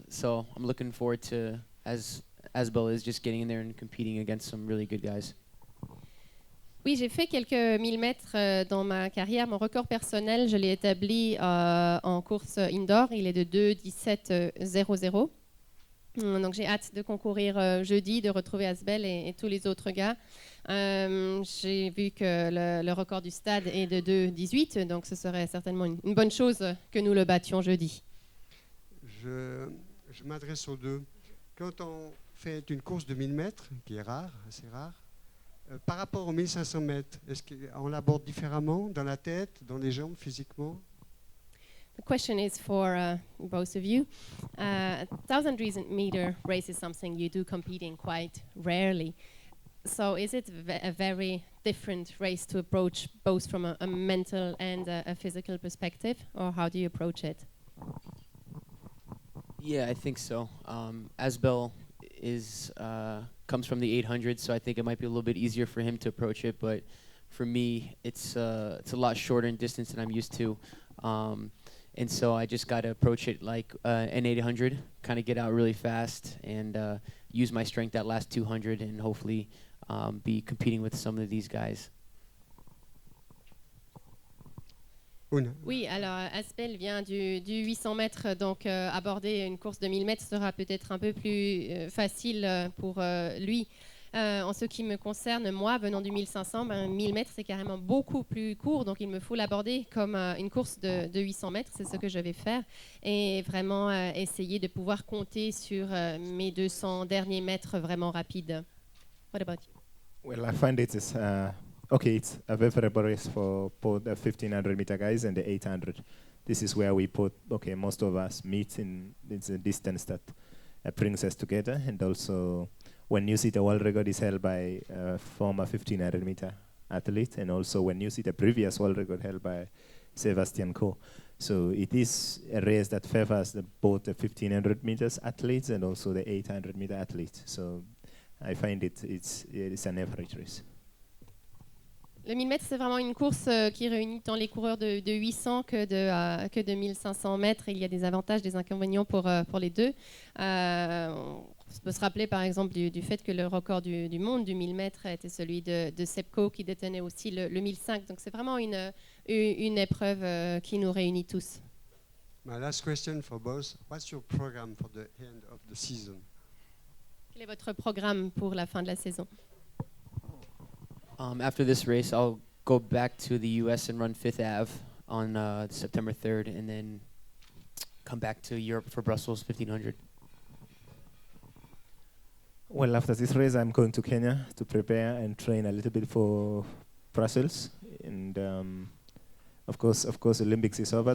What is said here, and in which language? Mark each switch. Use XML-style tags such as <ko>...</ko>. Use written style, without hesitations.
<en>So I'm looking forward to Asbel is just getting in there and competing against some really good guys.</en> <fr>Oui, j'ai fait quelques 1000 mètres dans ma carrière. Mon record personnel, je l'ai établi en course indoor. Il est de 2:17.00. Donc j'ai hâte de concourir jeudi, de retrouver Asbel et tous les autres gars. J'ai vu que le record du stade est de 2:18, donc ce serait certainement une bonne chose que nous le battions jeudi. Je m'adresse aux deux. Quand on faites une course de 1000 mètres, qui est rare, assez rare. Par rapport aux 1500 mètres, est-ce qu'on l'aborde différemment dans la tête, dans les jambes, physiquement?</fr> <en>The question is for both of you. 1,000 meter race is something you do compete in quite rarely. So is it a very different race to approach both from a mental and a physical perspective, or how do you approach it? Yeah, I think so. Asbel is comes from the 800, so I think it might be a little bit easier for him to approach it. But for me, it's a lot shorter in distance than I'm used to, and so I just got to approach it like an 800, kind of get out really fast and use my strength that last 200, and hopefully be competing with some of these guys.</en> <fr>Oui, alors Asbel vient du 800 mètres, donc aborder une course de 1000 mètres sera peut-être un peu plus facile pour lui. En ce qui me concerne, moi, venant du 1500, 1000 mètres, c'est carrément beaucoup plus court, donc il me faut l'aborder comme une course de 800 mètres, c'est ce que je vais faire, et vraiment essayer de pouvoir compter sur mes 200 derniers mètres vraiment rapides.</fr> <en>What about you? Well, I find it is okay. It's a favorable race for both the 1500 meter guys and the 800. This is where we put most of us meet in. It's a distance that brings us together, and also when you see the world record is held by a former 1500 meter athlete, and also when you see the previous world record held by Sebastian Coe. So it is a race that favors both the 1500 meters athletes and also the 800 meter athletes. So I find it's an average race.</en> <fr>Le 1000 mètres, c'est vraiment une course qui réunit tant les coureurs de 800 que de 1500 mètres. Il y a des avantages, des inconvénients pour les deux. On peut se rappeler par exemple du fait que le record du monde du 1000 mètres était celui de Seb Coe, qui détenait aussi le 1005. Donc c'est vraiment une épreuve qui nous réunit tous.</fr> <en>My last question for both. What's your program for the end of the season?</en> <fr>Quel est votre programme pour la fin de la saison?</fr> <en>After this race, I'll go back to the U.S. and run Fifth Ave on September 3rd, and then come back to Europe for Brussels 1500. Well, after this race, I'm going to Kenya to prepare and train a little bit for Brussels, and of course, Olympics is over.</en>